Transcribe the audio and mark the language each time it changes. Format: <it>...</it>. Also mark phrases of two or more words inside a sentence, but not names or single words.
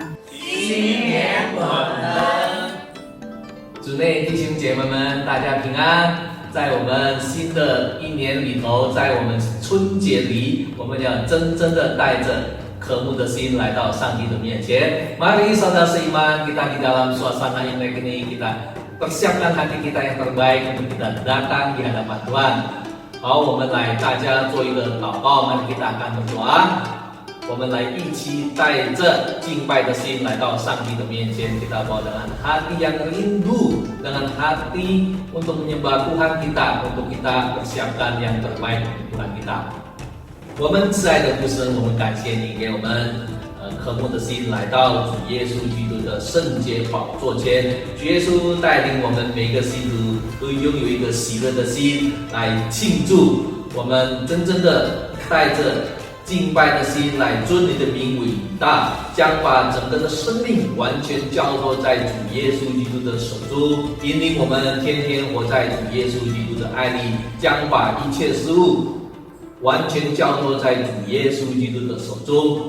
<zh>新年我们。主内弟兄姐妹们，大家平安。在我们新的一年里头，在我们春节里，我们要真正的带着渴慕的心来到上帝的面前。</zh> <id>Mari saudara seiman, kita di dalam suasana Imlek ini kita persiapkan hati kita yang terbaik untuk kita datang di hadapan Tuhan。</id> <zh>好，我们来大家做一个祷告 ，</zh> <id>Mari kita akan berdoa。</id> <zh>我们来一起带着敬拜的心来到上帝的面前</zh> <id>，kita bawa dengan hati yang rindu, dengan hati untuk menyembah Tuhan kita, untuk kita persiapkan yang terbaik untuk Tuhan kita。</id> <zh>我们挚爱的父神，我们感谢你给我们渴慕的心来到主耶稣基督的圣洁宝座前。主耶稣带领我们每个信徒都拥有一个喜乐的心来庆祝，我们真正的带着敬拜的心来尊你的名伟大，将把整个的生命完全交托在主耶稣基督的手中，引领我们天天活在主耶稣基督的爱里，将把一切事物完全交托在主耶稣基督的手中。</zh>